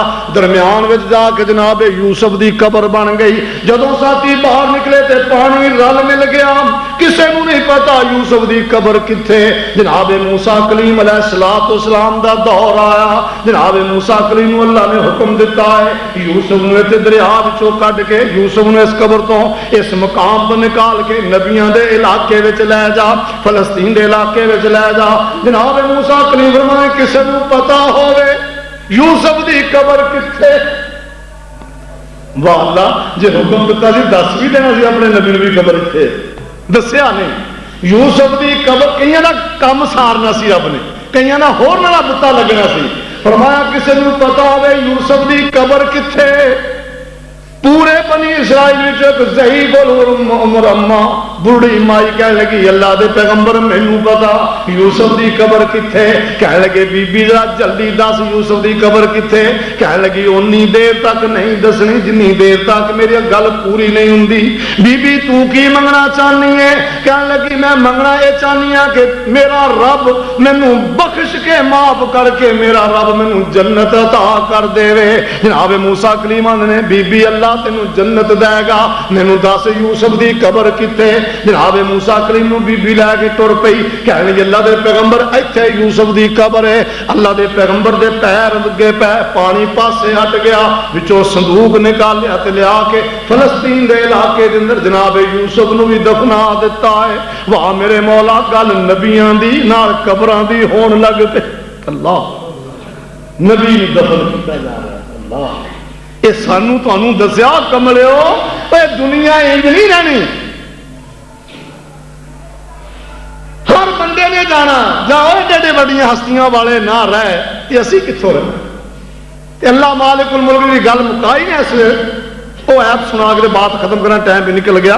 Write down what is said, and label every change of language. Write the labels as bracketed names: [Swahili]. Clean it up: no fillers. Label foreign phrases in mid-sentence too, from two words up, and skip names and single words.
[Punjabi] درمیان وچ جا کے جناب یوسف دی قبر بن گئی. جدوں ساتھی باہر نکلے تے پانی رل مل گیا. کسے نو نہیں پتا یوسف دی قبر کتھے. جناب موسیٰ کلیم [Arabic] علیہ السلام [Punjabi] دا دور آیا. جناب موسیٰ کلیم نو اللہ نے حکم دیتا ہے یوسف نو تے دریا وچوں کڈ کے یوسف نو اس قبر تو اس مقام تو نکال کے نبیاں دے علاقے وچ لے جا, فلسطین دے علاقے وچ لے جا. جناب موسیٰ کلیم فرمائے کسے نو پتا ہوے یوسف دی قبر کتھے. واہ اللہ, جے حکم دیتا سی دس بھی دینا سی اپنے نبی نبی قبر اتنے, دسیا نہیں. یوسف دی قبر کئیاں دا کم سارنا سی رب نے, کئیاں دا ہور نہ پتہ لگنا سی. فرمایا کسی نو پتا ہوے یوسف دی قبر کتھے. پورے بنی اسرائیل ایک ضعیف المرمہ بوڑھی مائی کہہ لگی اللہ دے پیغمبر مینوں پتا یوسف دی قبر کتھے. کہہ لگے بی بی ذرا جلدی دس یوسف دی قبر کتھے. کہہ لگی اونی دیر تک نہیں دسنی جنی دیر تک میری گل پوری نہیں ہوندی. بی بی تو کی منگنا چاہنی ہے؟ کہہ لگی میں منگنا یہ چاہنی ہاں کہ میرا رب مینوں بخش کے معاف کر کے میرا رب مینوں جنت عطا کر دے. جناب موسیٰ کلیم نے بی بی اللہ تینوں جنت دے گا, مینوں دس یوسف دی قبر کتے. جناب موسیٰ کلیم نو بی بی لے کے ٹر پئی. کہنے لگی اللہ دے پیغمبر ایتھے یوسف دی قبر ہے. اللہ دے پیغمبر دے پیر لگے پے, پانی پاسے ہٹ گیا, وچوں صندوق نکالیا تے لیا کے فلسطین دے علاقے دے اندر جناب یوسف نو بھی دفنا دیتا ہے. واہ میرے مولا, گل نبیاں دی نال قبراں دی ہون لگ پے. اللہ نبی دفن کیتا جا رہا ہے. اللہ یہ سانو تانوں دسیا کملیو اے دنیا انج نہیں رہنی. ہر بندے نے جانا, جاؤ ایڈے بڑیاں ہستیاں والے نہ رہے تے اسی کتھوں رہنا. اللہ [Arabic] مالک الملک [Punjabi] کی گل مکائی نے اس وہ ایپ سنا کے بات ختم کرنا ٹائم بھی نکل گیا.